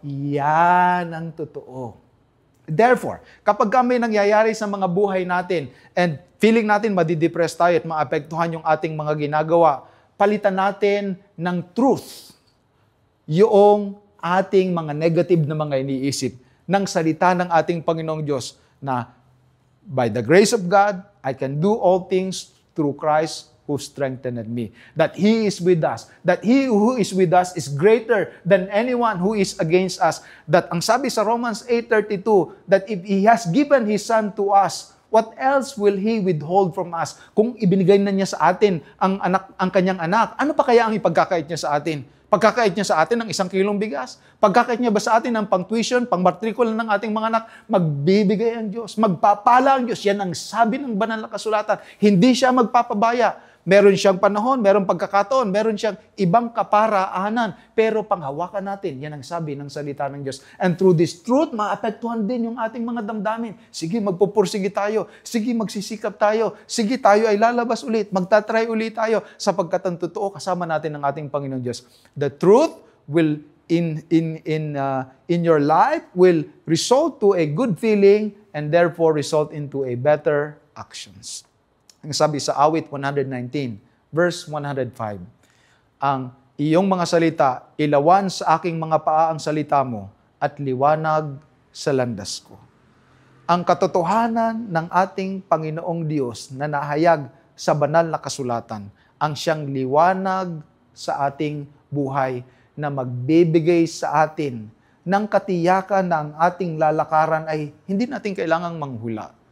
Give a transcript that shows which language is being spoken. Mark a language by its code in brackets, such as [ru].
[tl] Yan ang totoo. Therefore, kapag may nangyayari sa mga buhay natin and feeling natin madidepress tayo at maapektuhan yung ating mga ginagawa, palitan natin ng truth yung ating mga negative na mga iniisip ng salita ng ating Panginoong Diyos na [en] by the grace of God, I can do all things through Christ who strengthened me. That He is with us. That He who is with us is greater than anyone who is against us. That [tl] ang sabi sa [en] Romans 8:32, that if He has given His Son to us, what else will He withhold from us? [tl] Kung ibinigay na niya sa atin ang kanyang anak, ano pa kaya ang ipagkakait niya sa atin? Pagkakait niya sa atin ng 1 kilong bigas? Pagkakait niya ba sa atin ng pang-tuition, pang-matrikula ng ating mga anak? Magbibigay ang Diyos, magpapala ang Diyos. Yan ang sabi ng banal na kasulatan. Hindi siya magpapabaya. Meron siyang panahon, meron pagkakataon, meron siyang ibang kaparaanan. Pero panghawakan natin, yan ang sabi ng salita ng Diyos. [en] And through this truth, [tl] maapektuhan din yung ating mga damdamin. Sige, magpupursige tayo. Sige, magsisikap tayo. Sige, tayo ay lalabas ulit. Magtatry ulit tayo. Sapagkat ang totoo, kasama natin ang ating Panginoon Diyos. [en] The truth will in your life will result to a good feeling and therefore result into a better actions. [tl] Ang sabi sa awit 119, verse 105, ang iyong mga salita, ilawan sa aking mga paa ang salita mo at liwanag sa landas ko. Ang katotohanan ng ating Panginoong Diyos na nahayag sa banal na kasulatan, ang siyang liwanag sa ating buhay na magbibigay sa atin ng katiyakan na ang ating lalakaran ay hindi natin kailangang manghula.